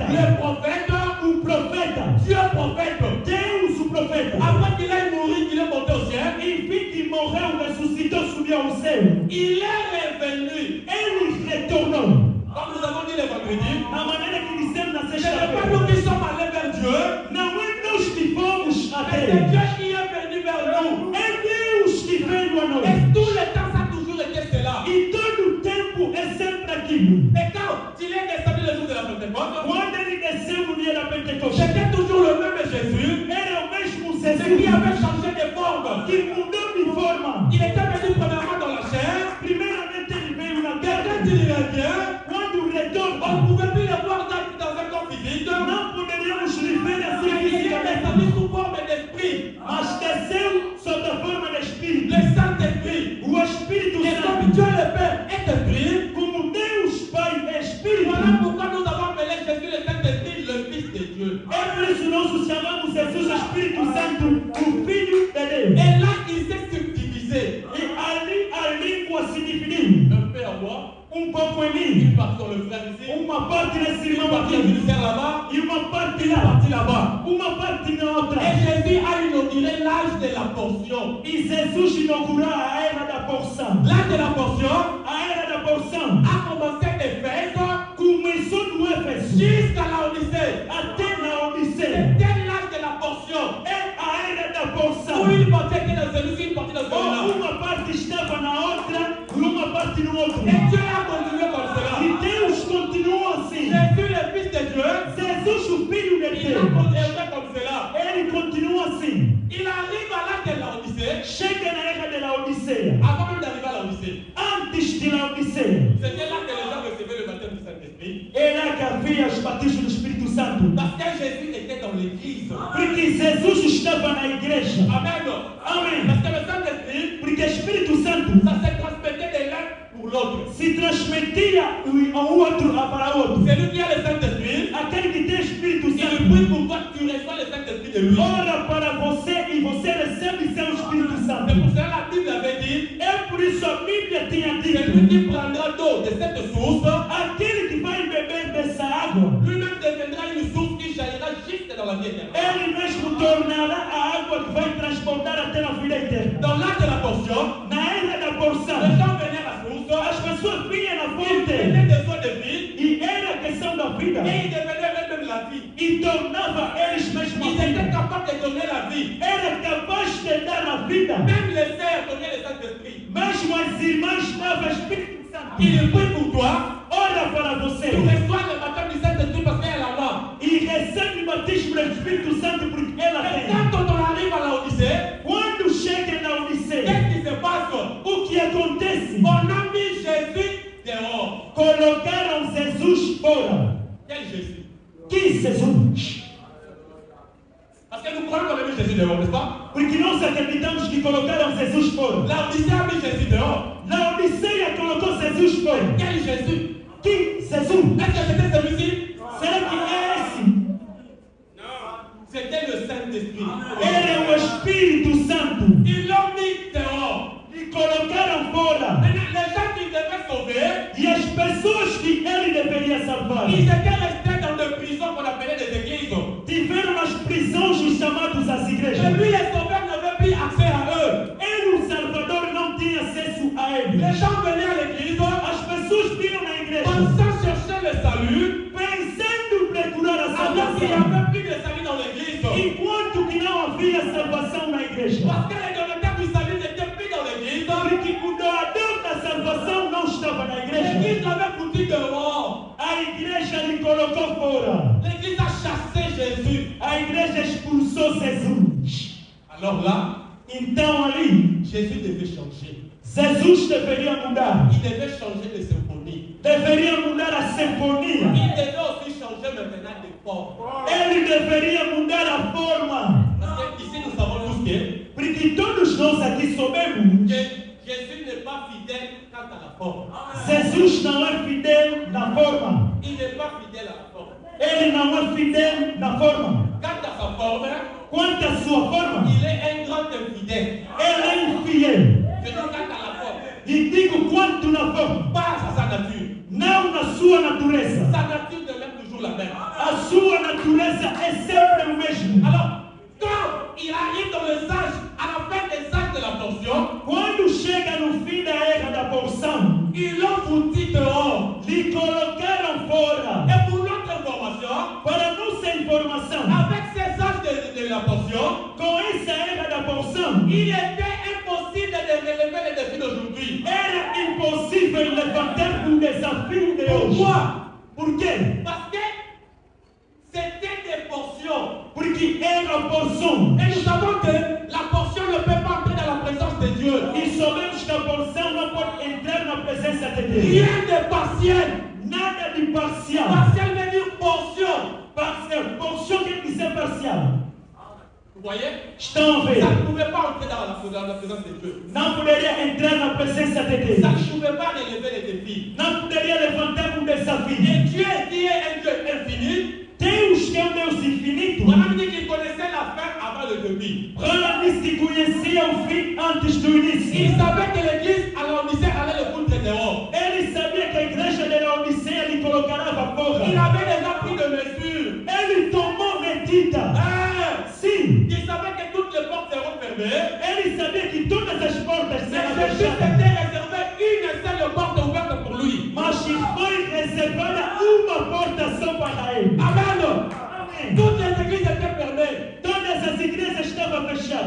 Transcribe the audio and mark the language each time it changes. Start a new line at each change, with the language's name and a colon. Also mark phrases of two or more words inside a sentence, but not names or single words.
French: le prophète,
Portuguese: Profeta.
French: Dieu prophète.
Portuguese: Deus, o profeta.
French: Après qu'il ait mouru, qu'il est monté au ciel,
Portuguese: Enfim que morreu, ressuscitou, subiu ao céu.
French: il est revenu.
Portuguese: Ele retornou.
French: Comme nous avons dit le vendredi,
Portuguese: Na maneira que dissemos na
French: ce n'est pas
Portuguese: sexta-feira.
French: nous qui sommes allés vers Dieu,
Portuguese: Não é nós que fomos
French: mais
Portuguese: até
French: c'est
Portuguese: ele.
French: Dieu qui est venu vers nous.
Portuguese: É Deus que veio a nós.
French: Et tout le temps, ça a toujours été cela.
Portuguese: E todo o tempo é sempre aquilo.
French: Et quand il est descendu le jour de la Pentecôte,
Portuguese: Quando ele desceu no dia da Pentecoste,
French: c'était toujours le même Jésus,
Portuguese: era o mesmo
French: c'est qui
Portuguese: Jesus
French: avait changé de forme.
Portuguese: que mudou de forma.
French: Il était venu premièrement dans la chair,
Portuguese: Primeiramente ele veio na
French: et quand
Portuguese: carne.
French: il revient,
Portuguese: Quando
French: on ne
Portuguese: retorna,
French: pouvait plus le voir dans un corps physique,
Portuguese: não poderíamos lhe ver
French: mais
Portuguese: assim
French: il est
Portuguese: fisicamente.
French: descendu sous forme d'esprit,
Portuguese: Mas desceu sob a forma de Espírito.
French: le Saint-Esprit.
Portuguese: O Espírito
French: Et comme
Portuguese: Santo,
French: Dieu le Père est esprit,
Portuguese: como Deus Pai é Espírito,
French: voilà pourquoi nous avons appelé Jésus le Saint-Esprit, le Fils de Dieu.
Portuguese: é por isso nós o chamamos Jesus Espírito Santo, o Filho de Deus.
French: Et là, il s'est subdivisé.
Portuguese: E ali a língua se dividiu.
French: Un peu à moi,
Portuguese: Pouco em
French: une
Portuguese: mim,
French: partie sur le frère ici,
Portuguese: uma parte nesse
French: une
Portuguese: irmão
French: partie au
Portuguese: aqui
French: ministère là-bas,
Portuguese: e uma parte
French: une
Portuguese: lá,
French: partie là-bas.
Portuguese: uma parte na outra.
French: Et Jésus a inauguré l'âge de la portion.
Portuguese: E Jesus inaugurou a era da porção.
French: L'âge de la portion
Portuguese: A era da porção
French: a commencé d'Éphèse
Portuguese: começou no Éfeso
French: jusqu'à la Odyssée.
Portuguese: até na Odisseia.
French: C'était l'âge de la portion.
Portuguese: É a era da
French: Où
Portuguese: porção.
French: une partie était dans celui-ci, une partie dans celui-là.
Portuguese: Ou uma parte estava na outra e uma parte no outro.
French: Et Dieu a continué comme cela.
Portuguese: E Deus continua assim.
French: Jésus, le Fils de Dieu,
Portuguese: Jesus, o Filho de
French: il a
Portuguese: Deus,
French: continué comme cela.
Portuguese: ele continua assim.
French: Il arrive à l'âge de la Odyssée,
Portuguese: Chega na era de Laodiceia.
French: avant même d'arriver à la Odyssée.
Portuguese: Antes de Laodiceia,
French: C'était là que les gens recevaient le baptême du Saint-Esprit.
Portuguese: é lá que havia os batismos do Espírito Santo.
French: Parce que Jésus était dans l'église.
Portuguese: Porque Jesus estava na igreja.
French: Amen.
Portuguese: Amém.
French: Parce que le Saint-Esprit,
Portuguese: Porque o Espírito Santo
French: ça se transmettait de l'un pour l'autre.
Portuguese: se transmitia um outro para outro.
French: Celui qui a le Saint-Esprit,
Portuguese: Aquele que tem Espírito
French: il
Portuguese: Santo
French: prie pour toi, tu reçois le Saint-Esprit de lui.
Portuguese: ora para você e você recebe seu Espírito
French: C'est
Portuguese: Santo.
French: pour cela que la Bible avait dit,
Portuguese: É por isso a Bíblia tinha
French: celui
Portuguese: dito:
French: qui prendra d'eau de cette source,
Portuguese: aquele que vai beber dessa água,
French: lui-même deviendra une source qui jaillira juste dans la vie éternelle.
Portuguese: ele mesmo tornará a água que vai transportar até a vida eterna.
French: Dans l'âge de la portion,
Portuguese: Na era da
French: les
Portuguese: porção,
French: gens venaient à la source,
Portuguese: as pessoas vinham na
French: ils
Portuguese: fonte
French: prenaient des eaux de vie,
Portuguese: e era a questão da vida
French: et ils devenaient eux-mêmes la vie.
Portuguese: e tornava eles mesmos
French: Ils
Portuguese: a
French: étaient
Portuguese: vida.
French: capables de donner la vie.
Portuguese: Era capaz de dar a vida.
French: Même les sœurs donnaient le Saint-Esprit.
Portuguese: Mesmo as irmãs davam Espírito Santo.
French: Il prie pour toi,
Portuguese: Ora para você
French: tu reçois le baptême du Saint-Esprit parce qu'elle a là.
Portuguese: e recebe o batismo do Espírito Santo porque ela
French: Et
Portuguese: tem.
French: quand on arrive à la Odyssée,
Portuguese: Quando chega na Odisseia,
French: qu'est-ce qui se passe?
Portuguese: o que acontece?
French: On a mis Jésus dehors.
Portuguese: Colocaram Jesus fora.
French: Quel Jésus?
Portuguese: Que Jesus?
French: Parce que nous croyons qu'on a mis Jésus dehors, n'est-ce pas?
Portuguese: Porque nós acreditamos que colocaram Jesus fora.
French: La Odyssée a mis Jésus dehors.
Portuguese: Na Odisseia colocou Jesus fora.
French: Quel Jésus?
Portuguese: Que Jesus?
French: Est-ce que c'était celui-ci?
Portuguese: Será que é esse?
French: C'était le Saint-Esprit.
Portuguese: Ele é o Espírito Santo.
French: Ils l'ont mis dehors.
Portuguese: E colocaram fora.
French: Maintenant, les gens qui devaient sauver,
Portuguese: E as pessoas que ele deveria salvar
French: ils étaient restés dans des prisons qu'on appelait des églises.
Portuguese: tiveram nas prisões os chamados às
French: Et
Portuguese: igrejas.
French: lui, les sauveurs n'avaient plus accès à eux.
Portuguese: Ele, o Salvador, não tinha acesso a
French: Les
Portuguese: ele.
French: gens venaient à l'église,
Portuguese: As pessoas vinham na igreja
French: pensant chercher le salut,
Portuguese: pensando procurar a
French: alors qu'il n'y
Portuguese: salvação,
French: avait plus de salut dans l'église.
Portuguese: enquanto que não havia salvação na igreja.
French: Parce que les donateurs du salut n'étaient plus dans l'église.
Portuguese: Porque o doador da salvação não estava na igreja.
French: L'église l'avait foutu dehors.
Portuguese: A igreja lhe colocou fora.
French: L'église a chassé Jésus.
Portuguese: A igreja expulsou Jesus.
French: Alors là,
Portuguese: Então ali,
French: Jésus devait changer.
Portuguese: Jesus deveria mudar.
French: Il devait changer de symphonie.
Portuguese: Deveria mudar a sinfonia.
French: Il devait aussi changer maintenant de forme.
Portuguese: Ele deveria mudar a forma.
French: Parce que ici nous savons tous que
Portuguese: Porque todos nós aqui sabemos
French: Jésus n'est pas fidèle quant à la forme.
Portuguese: Jesus não é fidel na forma.
French: Il n'est pas fidèle à la forme.
Portuguese: Ele não é fidel na forma.
French: Quant à sa forme,
Portuguese: Quanto à sua forma,
French: il est un grand infidèle.
Portuguese: ele é infiel.
French: Je dis quant à la forme,
Portuguese: E digo quanto na forma,
French: pas à sa nature.
Portuguese: não na sua natureza.
French: Sa nature demeure toujours la même.
Portuguese: A sua natureza é sempre o mesmo.
French: Alors, quand il arrive dans le sage, à la fin des sages de la portion,
Portuguese: Quando chega no fim da era da porção,
French: ils l'ont foutu dehors.
Portuguese: lhe colocaram fora.
French: Et pour notre information,
Portuguese: Para nossa informação,
French: avec ces sages de la portion,
Portuguese: com essa era da porção,
French: il était impossible de relever les défis d'aujourd'hui.
Portuguese: era impossível levantar o desafio de hoje.
French: Pourquoi?
Portuguese: Por quê?
French: Parce que c'était des portions.
Portuguese: Porque era porção.
French: Et nous savons que la portion ne peut pas entrer dans la présence de Dieu.
Portuguese: E sabemos que a porção não pode entrar na presença de Deus.
French: Rien de partiel.
Portuguese: Nada de parcial.
French: Partiel veut dire portion.
Portuguese: Parcial. Porção quer dizer parcial.
French: Vous voyez?
Portuguese: Estão a ver?
French: Ça ne pouvait pas entrer dans la présence de Dieu.
Portuguese: Não poderia entrar na presença de Deus.
French: Ça ne pouvait pas relever les défis.
Portuguese: Não poderia levantar um desafio.
French: Et Dieu qui est un Dieu infini,
Portuguese: Deus, que é um Deus infinito,
French: on a dit qu'il connaissait la fin avant le début.
Portuguese: Ela disse que conhecia o fim antes do
French: Il
Portuguese: início.
French: savait que l'église à l'Odyssée allait le foutre dehors.
Portuguese: Ele sabia que a igreja de Laodiceia lhe colocará fora.
French: Il avait déjà pris de mesures.
Portuguese: Ele tomou medida. Sim.
French: Il savait que toutes les portes seront fermées.
Portuguese: Ele sabia que todas as portas
French: Mais
Portuguese: serão
French: Jésus
Portuguese: fechadas.
French: s'était réservé une seule porte ouverte pour lui.
Portuguese: Mas foi reservada uma porta só para ele.
French: Amen.
Portuguese: Amém.
French: Toutes les églises étaient fermées.
Portuguese: Todas as igrejas estavam fechadas.